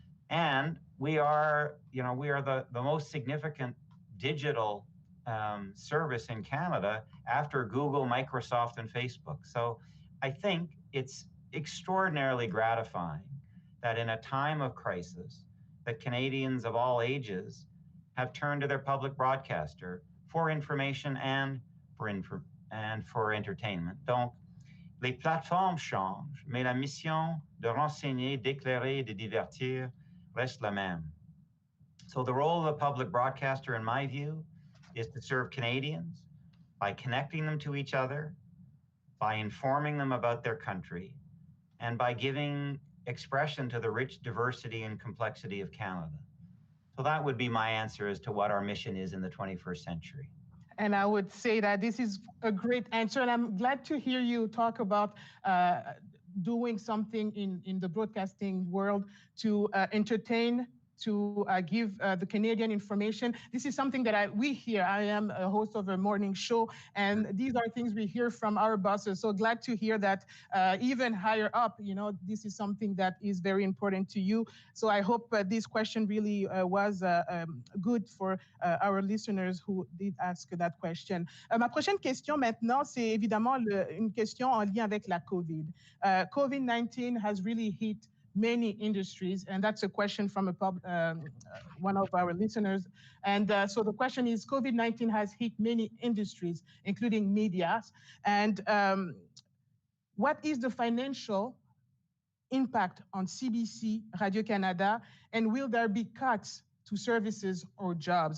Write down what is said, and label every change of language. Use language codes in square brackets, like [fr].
[en] And we are the most significant digital service in Canada after Google, Microsoft, and Facebook. So I think it's extraordinarily gratifying that in a time of crisis, that Canadians of all ages have turned to their public broadcaster for information and for entertainment. [fr] Donc, les plateformes changent, mais la mission de renseigner, d'éclairer et de divertir reste la même. [en] So the role of the public broadcaster, in my view, is to serve Canadians by connecting them to each other, by informing them about their country, and by giving expression to the rich diversity and complexity of Canada. So that would be my answer as to what our mission is in the 21st century. And I would say that this is a great answer, and I'm glad to hear you talk about doing something in the broadcasting world to entertain, to give the Canadian information. This is something that we hear. I am a host of a morning show, and these are things we hear from our bosses. So glad to hear that even higher up, you know, this is something that is very important to you. So I hope this question really was good for our listeners who did ask that question. [fr] Ma prochaine question maintenant, c'est évidemment une question en lien avec la COVID. [en] COVID-19 has really hit many industries? And that's a question from one of our listeners. And so the question is, COVID-19 has hit many industries, including media. And what is the financial impact on CBC Radio-Canada, and will there be cuts to services or jobs?